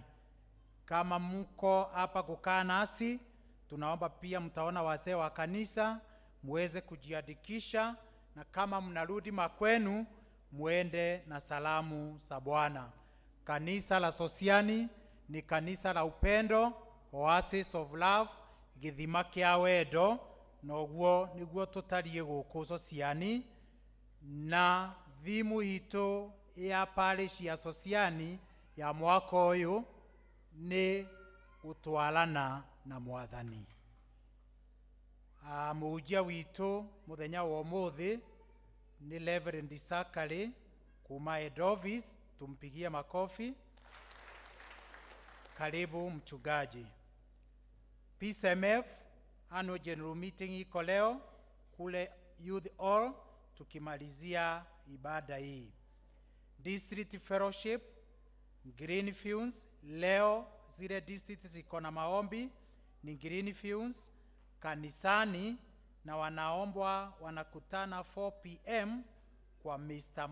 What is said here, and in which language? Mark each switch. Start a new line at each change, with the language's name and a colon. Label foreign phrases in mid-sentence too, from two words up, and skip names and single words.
Swahili: Kama mko hapa kukaa nasi, tunaomba pia mtaona wazee wa kanisa, muweze kujiandikisha, na kama mnarudi makwenu muende na salamu za Bwana. Kanisa la Sosiani ni kanisa la upendo,
English: Oasis of Love,
Kikuyu: githima kia wendo, noguo niguo tutarie guku Sosiani, na thimu hito ya parish ya Sosiani ya mwaka uyu ni utwalana na Mwathani. Muujia witu muthenya wa umuthi ni Reverend Sakari kuma Edovis,
Swahili: tumpigie makofi. Karibu mchungaji. PCMF Annual General Meeting iko leo kule Youth Hall tukimalizia ibada hii. District Fellowship Greenfields leo zile district ziko na maombi ni Greenfields kanisani, na wanaombwa wanakutana 4 PM kwa Mr.